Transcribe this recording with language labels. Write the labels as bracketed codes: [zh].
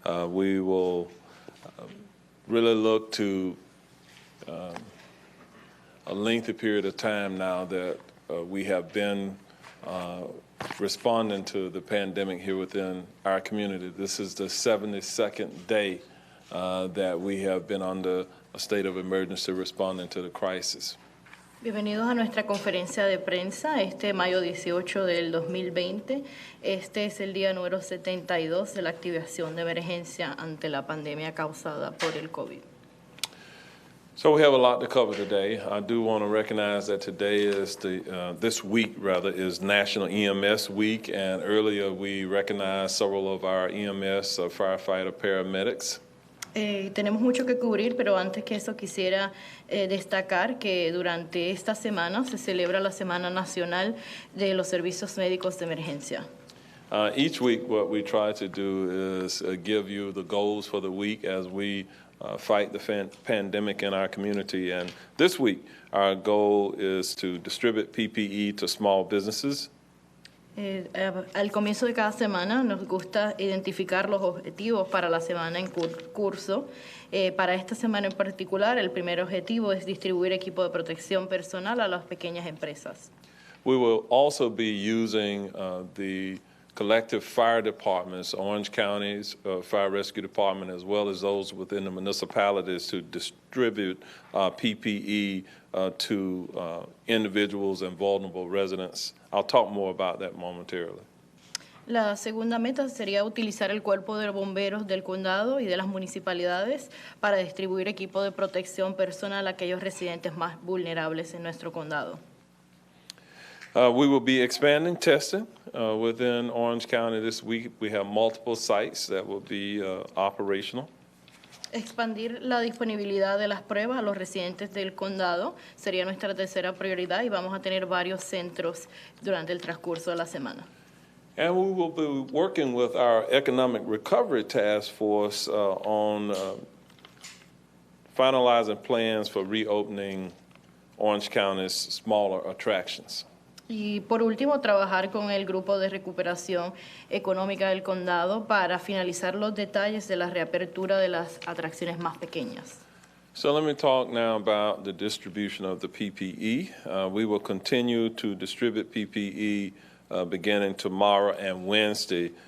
[en] We will really look to a lengthy period of time now that we have been responding to the pandemic here within our community. This is the 72nd day that we have been under a state of emergency responding to the crisis. [es] Bienvenidos a nuestra conferencia de prensa, mayo 18 del 2020. Este es el día número 72 de la activación de emergencia ante la pandemia causada por el COVID. [en] So we have a lot to cover today. I do want to recognize that today is this week is National EMS Week, and earlier we recognized several of our EMS, firefighter, paramedics. [es] Tenemos mucho que cubrir, pero antes que eso quisiera destacar que durante esta semana se celebra la Semana Nacional de los Servicios Médicos de Emergencia. [en] Each week what we try to do is give you the goals for the week as we fight the pandemic in our community. And this week our goal is to distribute PPE to small businesses. [es] Al comienzo de cada semana nos gusta identificar los objetivos para la semana en curso. Para esta semana en particular, el primer objetivo es distribuir equipo de protección personal a las pequeñas empresas. [en] We will also be using the collective fire departments, Orange County's Fire Rescue Department, as well as those within the municipalities to distribute PPE to individuals and vulnerable residents. I'll talk more about that momentarily. [es] La segunda meta sería utilizar el cuerpo de bomberos del condado y de las municipalidades para distribuir equipo de protección personal a aquellos residentes más vulnerables en nuestro condado. [en] We will be expanding testing within Orange County this week. We have multiple sites that will be operational. [es] Expandir la disponibilidad de las pruebas a los residentes del condado sería nuestra tercera prioridad y vamos a tener varios centros durante el transcurso de la semana. [en] And we will be working with our Economic Recovery Task Force on finalizing plans for reopening Orange County's smaller attractions. [es] Y por último, trabajar con el Grupo de Recuperación Económica del Condado para finalizar los detalles de la reapertura de las atracciones más pequeñas. [en] So let me talk now about the distribution of the PPE. We will continue to distribute PPE beginning tomorrow and Wednesday.